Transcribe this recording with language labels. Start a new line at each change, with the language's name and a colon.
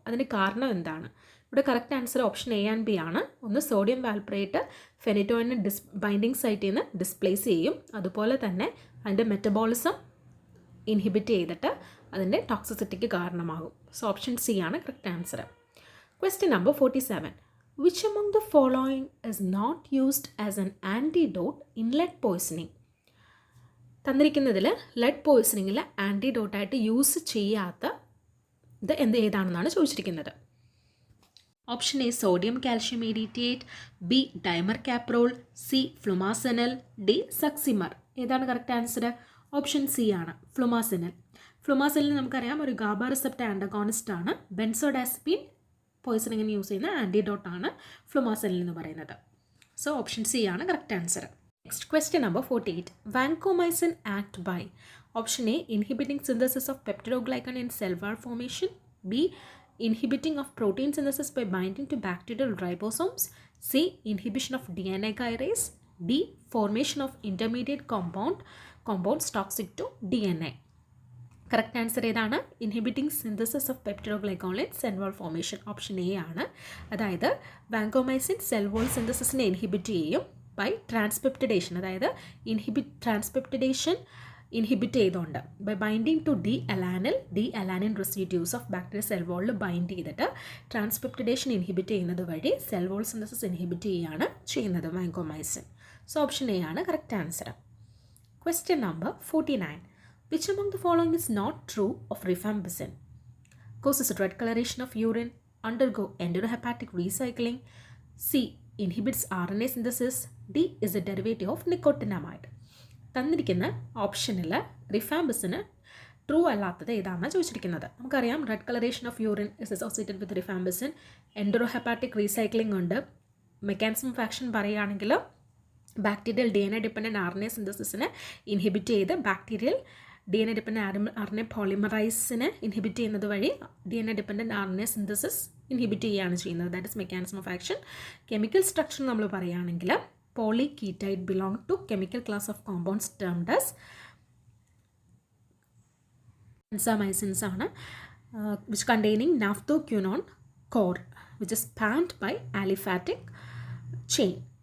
Malayalam: അതിന് കാരണം എന്താണ്? ഇവിടെ correct answer option A and B ആണ്. ഒന്ന്, സോഡിയം വാൽപ്രേറ്റ് ഫെനിറ്റോയിന് ബൈൻഡിങ് സൈറ്റിൽ നിന്ന് ഡിസ്പ്ലേസ് ചെയ്യും, അതുപോലെ തന്നെ അതിൻ്റെ മെറ്റബോളിസം ഇൻഹിബിറ്റ് ചെയ്തിട്ട് അതിൻ്റെ ടോക്സിസിറ്റിക്ക് കാരണമാകും. സോ ഓപ്ഷൻ സി ആണ് correct answer.
English: Question number 47. Which among the following is not used as an antidote in lead poisoning?
Malayalam: തന്നിരിക്കുന്നതിൽ lead പോയിസണിങ്ങിൽ ആൻറ്റിഡോട്ടായിട്ട് use ചെയ്യാത്ത ഇത് ഏതാണെന്നാണ് ചോദിച്ചിരിക്കുന്നത്. Option A, sodium calcium irritate, B, dimer കാപ്രോൾ, C, ഫ്ലുമാസെനൽ, D, സക്സിമർ. ഏതാണ് correct answer? Option C ആണ് ഫ്ലുമാസിനിൽ. ഫ്ലുമാസിനിൽ നമുക്കറിയാം ഒരു GABA receptor antagonist ആണ്. ബെൻസോഡാസ്പിൻ പോയിസണിങ്ങിന് use ചെയ്യുന്ന ആൻറ്റിഡോട്ടാണ് ഫ്ലുമാസിനിൽ എന്ന് പറയുന്നത്. സോ ഓപ്ഷൻ സി ആണ് correct answer.
English: Next question number 48. Vancomycin act by option A inhibiting synthesis of peptidoglycan in cell wall formation, B inhibiting of protein synthesis by binding to bacterial ribosomes, C inhibition of DNA gyrase, D formation of intermediate compounds toxic to DNA.
Malayalam: Correct answer ഏതാണ്?
English: inhibiting synthesis of peptidoglycan in cell wall formation,
Malayalam: option A ആണ്. അതായത് vancomycin cell wall സിന്തസിസിനെ inhibit ചെയ്യും by ട്രാൻസ്പെപ്റ്റിഡേഷൻ, അതായത് ട്രാൻസ്പെപ്റ്റിഡേഷൻ inhibit ചെയ്തുകൊണ്ട് by binding to D alanine residues of bacteria cell വാളിൽ bind ചെയ്തിട്ട് ട്രാൻസ്പെപ്റ്റിഡേഷൻ inhibit ചെയ്യുന്നത് വഴി cell wall synthesis inhibit ചെയ്യുകയാണ് ചെയ്യുന്നത് വാൻകോമൈസിൻ. സോ ഓപ്ഷൻ എ ആണ് correct answer.
English: Question number 49. Which among the following is not true of rifampicin? Causes red coloration of urine, undergo enterohepatic recycling, C inhibits RNA synthesis, D is a derivative of nicotinamide.
Malayalam: തന്നിരിക്കുന്ന ഓപ്ഷനിൽ റിഫാംബിസിന് true അല്ലാത്തത് ഏതാണെന്ന് ചോദിച്ചിരിക്കുന്നത്. നമുക്കറിയാം
English: Red coloration of urine is associated with rifampicin, enterohepatic recycling ഉണ്ട്.
Malayalam: Mechanism of action പറയുകയാണെങ്കിൽ bacterial DNA dependent RNA സിന്തസിസിനെ inhibit ചെയ്ത് bacterial DNA dependent RNA പോളിമറൈസിനെ inhibit ചെയ്യുന്നത് വഴി DNA dependent RNA synthesis inhibit ചെയ്യുകയാണ് ചെയ്യുന്നത്.
English: That is mechanism of action. Chemical structure
Malayalam: നമ്മൾ പറയുകയാണെങ്കിൽ
English: polyketide belong to chemical class of compounds termed as benzamycins ആണ്, which containing naphthoquinone core which is spanned by aliphatic chain.